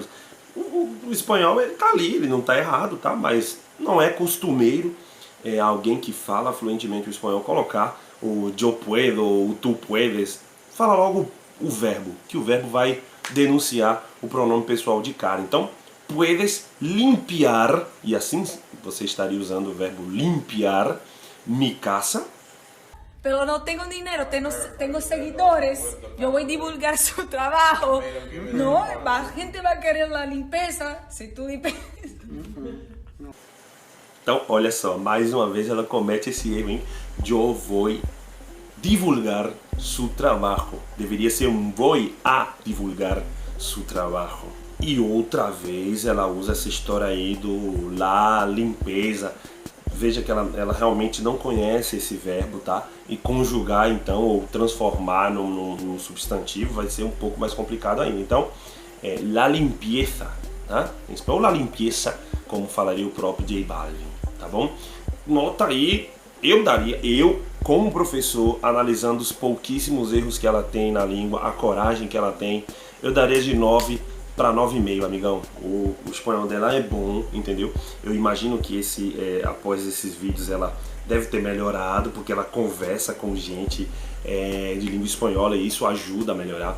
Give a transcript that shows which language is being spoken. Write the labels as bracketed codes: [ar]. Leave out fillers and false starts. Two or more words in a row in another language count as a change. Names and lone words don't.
[pt] O espanhol tá ali, ele não tá errado, tá? Mas não é costumeiro alguém que fala fluentemente o espanhol colocar o [es] yo puedo [pt] ou o [es] tu puedes. [pt] Fala logo o verbo, que o verbo vai denunciar o pronome pessoal de cara. Então, [es] puedes limpiar, [pt] e assim você estaria usando o verbo [es] limpiar mi casa. Pero no tengo dinero, tengo seguidores. Yo voy a divulgar su trabajo. No, la gente va a querer la limpieza. Si tú limpias. [pt] Então, olha só, mais uma vez ela comete esse erro, hein? [es] Yo voy divulgar su trabajo. [pt] Deveria ser [es] voy a divulgar su trabajo. [pt] E outra vez ela usa essa história aí do [es] la limpeza. [pt] Veja que ela realmente não conhece esse verbo, tá? E conjugar então, ou transformar num substantivo vai ser um pouco mais complicado ainda. Então, [es] la limpieza, [pt] tá? Em espanhol, [es] la limpieza, [pt] como falaria o próprio J Balvin, tá bom? Nota aí, eu como professor, analisando os pouquíssimos erros que ela tem na língua, a coragem que ela tem, eu daria de 9 para 9,5, amigão. O espanhol dela é bom, entendeu? Eu imagino que após esses vídeos ela deve ter melhorado, porque ela conversa com gente de língua espanhola e isso ajuda a melhorar.